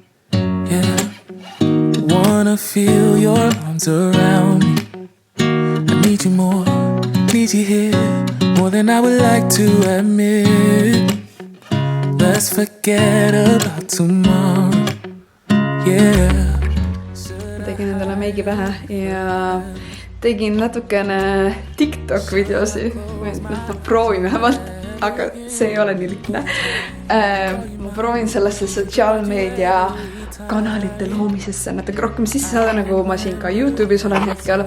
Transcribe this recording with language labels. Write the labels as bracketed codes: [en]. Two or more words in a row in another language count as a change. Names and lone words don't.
[en] Wanna feel your arms around me. I need you more, need you here, more than I would like to admit. Let's forget about tomorrow, yeah. [et] Tegin endale meigi pähe ja tegin natukene TikTok videosi. Ma proovin vähemalt, aga see ei ole nii lihtne. Ma proovin sellesse sotsiaalmeedia kanalite loomisesse natuke rohkem sisse saada, nagu ma siin ka YouTube'is olen hetkel.